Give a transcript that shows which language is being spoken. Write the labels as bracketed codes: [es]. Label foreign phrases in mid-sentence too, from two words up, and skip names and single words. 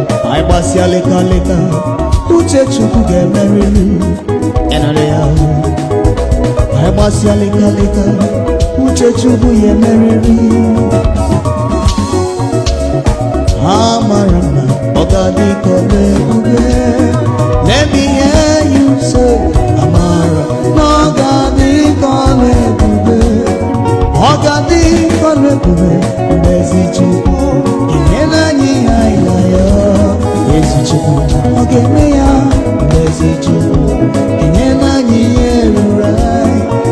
[ig] Anyị gbasịa leka leka, uche Chukwu ga-emerịrị. Ị nụrụ ya? Anyị gbasịa leka leka, uche Chukwu ya emerịrị. Amara m na ọ ga-adị ka ọrụ ebube. [en] Let me hear you say, [ig] amara m na ọ ga-adị ka ọrụ ebube. Ọ ga-adị ka ọrụ ebube. Mgbe ezi Chukwu, gị nyere anyị ihe anyị na-ayọ. Ezi Chukwu, ọ ga-eme ya. Mgbe ezi Chukwu, gị nyere anyị ihe ruru anyị.